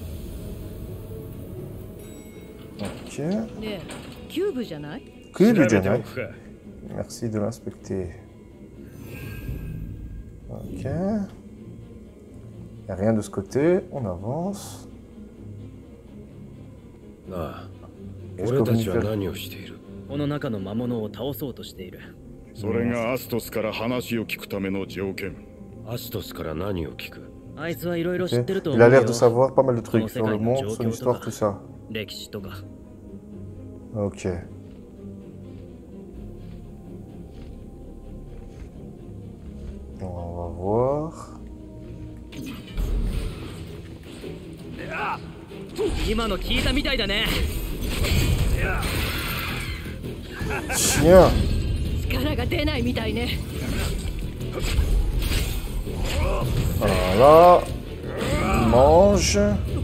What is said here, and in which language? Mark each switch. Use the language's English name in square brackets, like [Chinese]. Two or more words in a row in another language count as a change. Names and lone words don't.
[French] Ok. Cube, Janai. Merci de l'inspecter. Ok. Il n'y a rien de ce côté, on avance. Ah. [Japanese] 俺たちは何をしている？この中の魔物を倒そうとしている。それがアストスから話を聞くための条件。アストスから何を聞く？あいつはいろいろ知ってると思う [French] Il [Japanese] よ。 [French] a l'air de savoir pas mal de trucs sur le monde, son histoire, tout ça. [Japanese] 歴史とか。 [French] Ok. On va voir. [Japanese] 今の聞いたみたいだね。 [French] Chien. [Japanese] 力が出ないみたいね。 [French] Voilà. Mange.